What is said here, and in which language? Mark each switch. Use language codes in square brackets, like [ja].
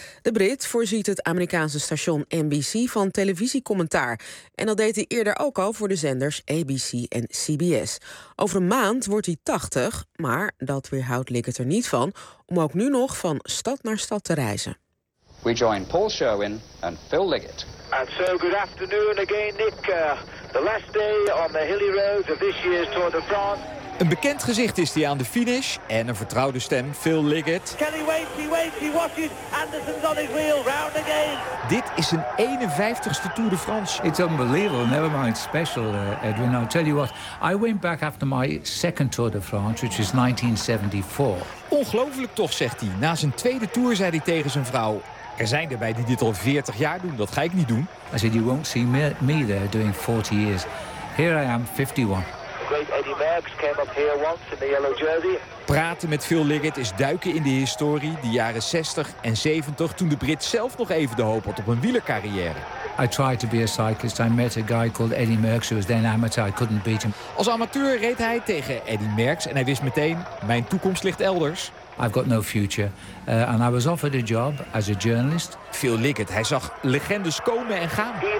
[nl] De Brit voorziet het Amerikaanse station NBC van televisiecommentaar. En dat deed hij eerder ook al voor de zenders ABC en CBS. Over een maand wordt hij 80, maar dat weerhoudt Liggett er niet van om ook nu nog van stad naar stad te reizen. [en] We join Paul Sherwin en Phil Liggett. And so good afternoon again, Nick. The last day on the hilly roads of this year's Tour de France. [nl] Een bekend gezicht is die aan de finish en een vertrouwde stem, Phil Liggett. [en] Kelly wait, he watches. Anderson's on his wheel, round again. [nl] Dit is zijn 51ste Tour de France. [en] It's unbelievable, never mind special, Edwin. I'll tell you what, I went back after my second Tour de France, which is 1974. [nl] Ongelooflijk toch, zegt hij. Na zijn tweede Tour zei hij tegen zijn vrouw. Er zijn erbij die dit al 40 jaar doen, dat ga ik niet doen. [en] I said, you won't see me there doing 40 years. Here I am, 51. [nl] Praten met Phil Liggett is duiken in de historie, de jaren 60 en 70, toen de Brit zelf nog even de hoop had op een wielercarrière. [en] I tried to be a cyclist. I met a guy called Eddie Merckx, who was then amateur. I couldn't beat him. [nl] Als amateur reed hij tegen Eddie Merckx en hij wist meteen: mijn toekomst ligt elders. [en] I've got no future. And I was offered a job as a journalist. [nl] Phil Liggett, hij zag legendes komen en gaan.